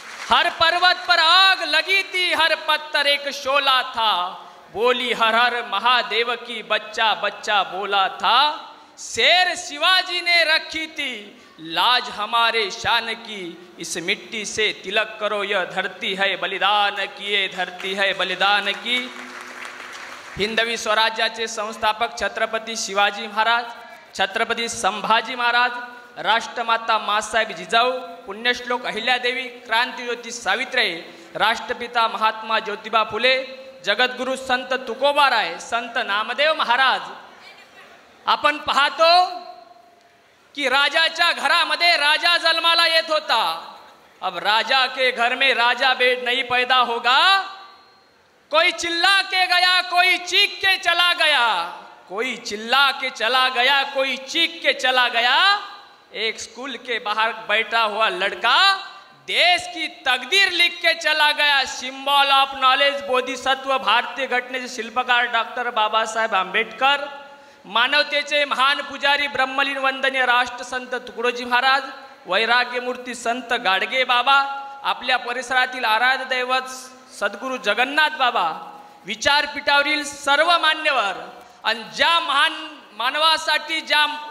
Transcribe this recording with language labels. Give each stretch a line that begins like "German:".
Hindi: हर पर्वत पर आग लगी थी, हर पत्थर एक शोला था, बोली हर हर महादेव की, बच्चा बच्चा बोला था. शेर शिवाजी ने रखी थी लाज हमारे शान की, इस मिट्टी से तिलक करो, यह धरती है बलिदान की, ये धरती है बलिदान की.
Marathi: हिंदवी स्वराज्याचे संस्थापक छत्रपती शिवाजी महाराज, छत्रपती संभाजी महाराज, राष्ट्रमाता मासाहेब जिजाऊ, पुण्यश्लोक अहिल्यादेवी, क्रांतिज्योती सावित्रीबाई, राष्ट्रपिता महात्मा ज्योतिबा फुले, जगद्गुरु संत तुकोबाराय, संत नामदेव महाराज. आपण पाहतो कि राजाच्या घरामध्ये राजा जन्माला येत होता.
Hindi: अब राजा के घर में राजा बेड नहीं पैदा होगा. कोई चिल्ला के गया, कोई चीख के चला गया, कोई चिल्ला के चला गया, कोई चीख के चला गया. एक स्कूल के बाहर बैठा हुआ लड़का देश की तकदीर लिख के चला गया.
Marathi: सिंबल ऑफ नॉलेज, बोधिसत्व, भारतीय घटनेचे शिल्पकार डॉक्टर बाबासाहेब आंबेडकर, मानवतेचे महान पुजारी ब्रह्मलीन वंदनीय राष्ट्रसंत तुकडोजी महाराज, वैराग्यमूर्ती संत गाडगे बाबा, आपल्या परिसरातील आराध्य दैवत सद्गुरू जगन्नाथ बाबा, विचारपीठावरील सर्व मान्यवर आणि ज्या महान मानवासाठी, ज्या